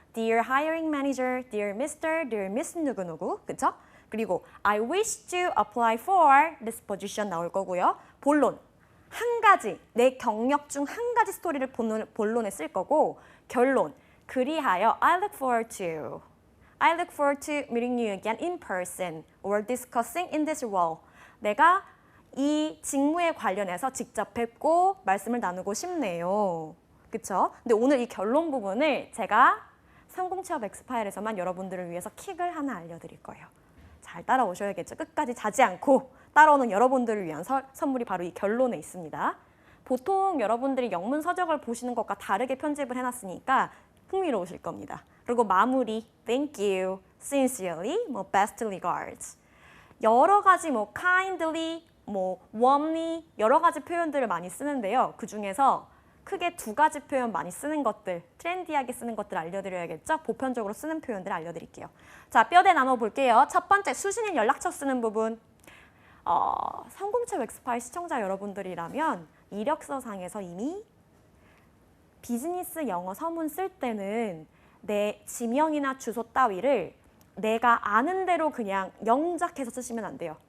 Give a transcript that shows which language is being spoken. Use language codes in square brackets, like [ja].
[en] Dear hiring manager, dear Mr., dear Miss [ko] 누구누구, 그쵸? 그리고 [en] I wish to apply for this position [ko] 나올 거고요. 본론, 한 가지, 내 경력 중 한 가지 스토리를 본론에 쓸 거고 결론, 그리하여 [en] I look forward to meeting you again in person or discussing in this role. [ko] 내가 이 직무에 관련해서 직접 뵙고 말씀을 나누고 싶네요. 그쵸? 근데 오늘 이 결론 부분을 제가 성공취업 엑스파일에서만 여러분들을 위해서 킥을 하나 알려드릴 거예요. 잘 따라오셔야겠죠. 끝까지 자지 않고 따라오는 여러분들을 위한 선물이 바로 이 결론에 있습니다. 보통 여러분들이 영문 서적을 보시는 것과 다르게 편집을 해놨으니까 흥미로우실 겁니다. 그리고 마무리, [en] thank you, sincerely, best regards. [ko] 여러 가지 kindly, warmly 여러 가지 표현들을 많이 쓰는데요. 그 중에서 크게 2가지 표현 많이 쓰는 것들, 트렌디하게 쓰는 것들 알려드려야겠죠? 보편적으로 쓰는 표현들 알려드릴게요. 자, 뼈대 나눠볼게요. 첫 번째, 수신인 연락처 쓰는 부분. 성공취업 엑스파일 시청자 여러분들이라면 이력서상에서 이미 비즈니스 영어 서문 쓸 때는 내 지명이나 주소 따위를 내가 아는 대로 그냥 영작해서 쓰시면 안 돼요.